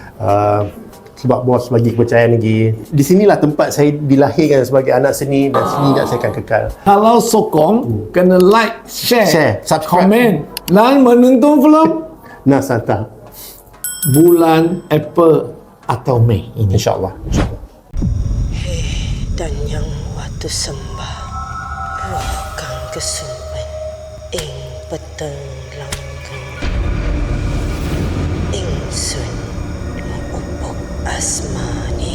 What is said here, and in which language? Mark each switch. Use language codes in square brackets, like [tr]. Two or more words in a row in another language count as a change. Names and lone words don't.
[ms] Sebab bos bagi kepercayaan lagi. Di sinilah tempat saya dilahirkan sebagai anak seni dan seni dan saya akan kekal. Kalau sokong, kena [en] like, share, [ms] subscribe, komen dan menonton film Nasata bulan April atau Mei ini. InsyaAllah. Dan yang waktu [jv] sembah roh kang kesuwen ing peteng langgeng ingsun upuk asmani.